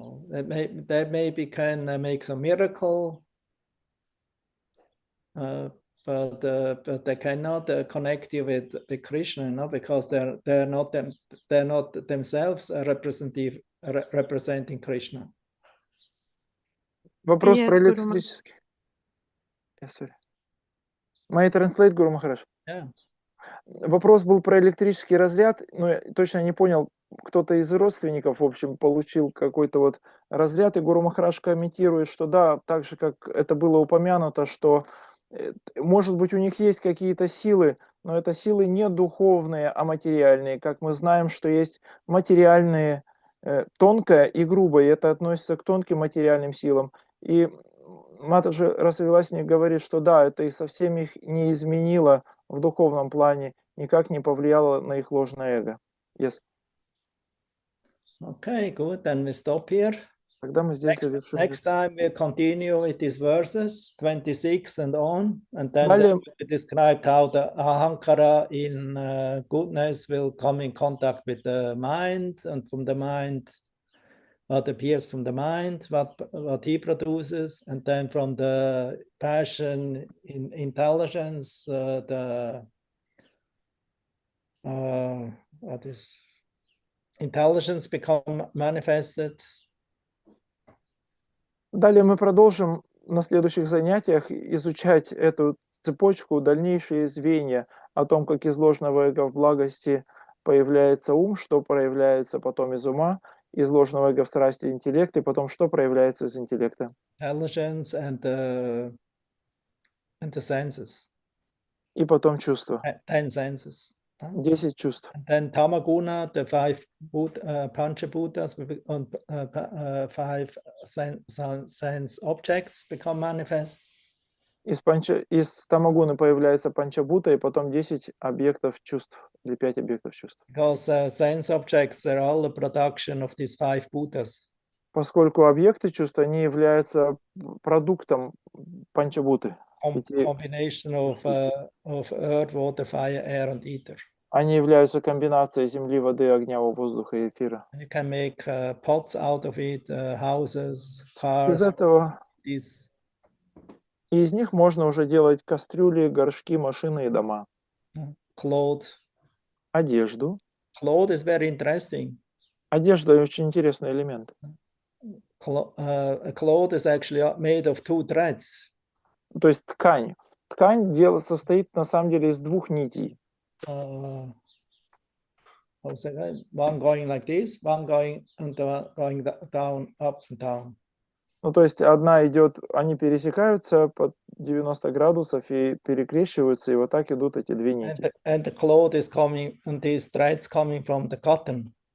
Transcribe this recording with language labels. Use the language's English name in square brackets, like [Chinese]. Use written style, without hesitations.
[English] They maybe can make some miracle, but they cannot connect you with Krishna, no, because they're not themselves representing Krishna. [Russian] Вопрос [English] Yes, [Russian] про [English] Guru Maharaj. [Russian] электрический. [English] Sorry. May I translate, Guru Maharaj? Yeah. [Russian] Вопрос был про электрический разряд, но я точно не понял, кто-то из родственников, в общем, получил какой-то вот разряд, и Гуру Махарадж комментирует, что да, так же, как это было упомянуто, что, может быть, у них есть какие-то силы, но это силы не духовные, а материальные. Как мы знаем, что есть материальные, тонкое и грубое, и это относится к тонким материальным силам. И Матаджи Расавиласни говорит, что да, это и совсем их не изменило в духовном плане, никак не повлияло на их ложное эго. [English] Yes. Okay, good. Then we stop here. [Russian] Тогда мы здесь завершим. [English] Next time we'll continue with these verses 26 and on, and then we described how the ahankara in goodness will come in contact with the mind, and from the mind, what appears from the mind, what he produces, and then from the passion in intelligence, what is intelligence become manifested. [Russian] Далее мы продолжим на следующих занятиях изучать эту цепочку, дальнейшие звенья о том, как из ложного эго в благости появляется ум, что проявляется потом из ума, из ложного эго в страсти интеллект, и потом что проявляется из интеллекта. [English] Intelligence and the senses. [Russian] И потом чувства. [English] 10 senses. [Russian] 10 чувств. [English] And then Tamaguna, the 5 Panchabhutas and 5 sense objects become manifest. [Russian] Из тамагуны появляется панчабута, и потом 10 объектов чувств, или 5 объектов чувств. [English] Because sense objects are all the production of these 5 bhutas. [Russian] Поскольку объекты чувств, они являются продуктом панчабуты. [English] Combination of earth, water, fire, air and ether. [Russian] Они являются комбинацией земли, воды, огня, воздуха и эфира. [English] You can make pots out of it, houses, cars. [Russian] Из этого, и из них можно уже делать кастрюли, горшки, машины и дома. [English] Clothes. [Russian] Одежду. [English] Clothes is very interesting. [Russian] Одежда очень интересный элемент. [English] A cloth is actually made of 2 threads. [Russian] То есть ткань. Ткань состоит на самом деле из 2 нитей. [English] One going like this, one going and going down, up and down. [Russian] Ну, то есть одна идет, они пересекаются под 90 градусов и перекрещиваются, и вот так идут эти 2 нити. [English] And the cloth is coming, and these threads coming from the cotton.